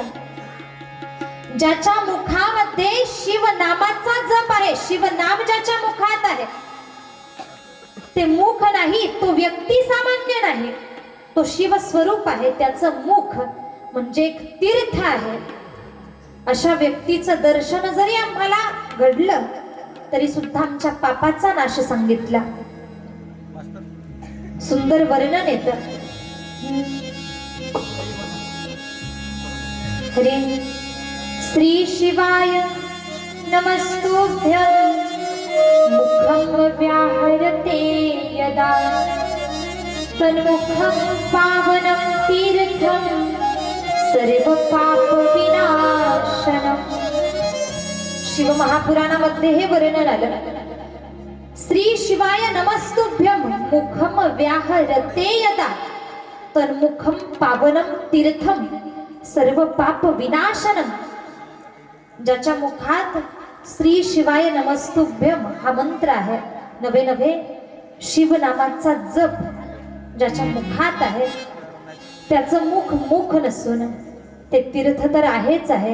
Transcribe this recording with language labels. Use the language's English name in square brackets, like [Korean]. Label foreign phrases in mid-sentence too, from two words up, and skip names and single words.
[Marathi] ज्याच्या मुखामध्ये शिव नामाचा जप आहे, शिव नाम ज्याच्या मुखात आहे, ते मुख नाही, तो व्यक्ती सामान्य नाही, तो शिव स्वरूप आहे. त्याचं मुख म्हणजे एक तीर्थ आहे. अशा व्यक्तीचं दर्शन जरी आम्हाला घडलं तरी सुद्धा आमच्या पापाचा नाश सांगितला. सुंदर वर्णन येतं. [Sanskrit] हरे श्री शिवाय नमस्तुभ्यं मुखं व्याहरते यदा तन्मुखं पावनं तीर्थं सर्व पाप विनाशनम. [Marathi] शिव महापुराणामध्ये हे वर्णन आलं. [Sanskrit] श्री शिवाय नमस्तुभ्यं मुखम व्याहरते यदा तन्मुखम पावनम तीर्थम सर्व पाप विनाशनम. [Marathi] ज्याच्या मुखात [Sanskrit] श्री शिवाय नमस्तुभ्यम [Marathi] हा मंत्र आहे, नवे नवे शिव नामाचा जप ज्याच्या मुखात आहे, त्याचं मुख नसून ते तीर्थ तर आहेच आहे.